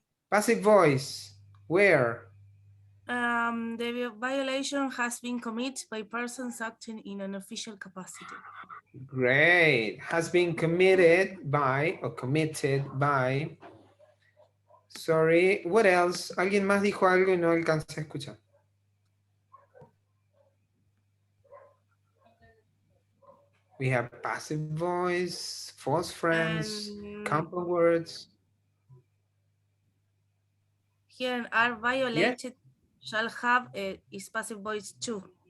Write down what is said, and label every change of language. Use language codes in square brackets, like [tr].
[en] Passive voice. Where? The violation has been committed by persons acting in an official capacity. Great. Has been committed by or committed by. Sorry. What else? [es] ¿Alguien más dijo algo y no alcancé a escuchar? [en] We have passive voice, false friends, compound words. Here are violated shall have is passive voice too.